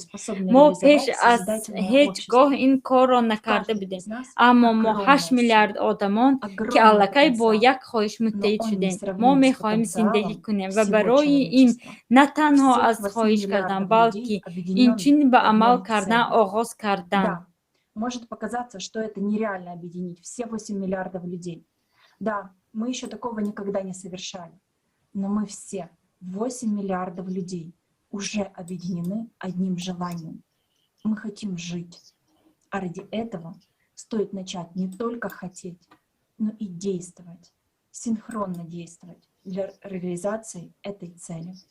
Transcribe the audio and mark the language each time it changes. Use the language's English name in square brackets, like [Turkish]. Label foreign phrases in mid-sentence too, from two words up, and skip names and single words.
[Tajik] Мо пеш аз ҳеҷ гоҳ ин корро накарда будем, аммо мо 8 миллиард одамон ки аллакай бо як хоҳиш муттаҳид шудем. Мо мехоҳем зиндагӣ кунем ва барои ин на танҳо аз хоҳиш кардан, балки инчунин ба амал кардан оғоз кардан. [Russian] Может показаться, что это нереально объединить все 8 миллиардов людей. Да, мы еще такого никогда не совершали, но мы все, 8 миллиардов людей, уже объединены одним желанием. Мы хотим жить. А ради этого стоит начать не только хотеть, но и действовать, синхронно действовать для реализации этой цели.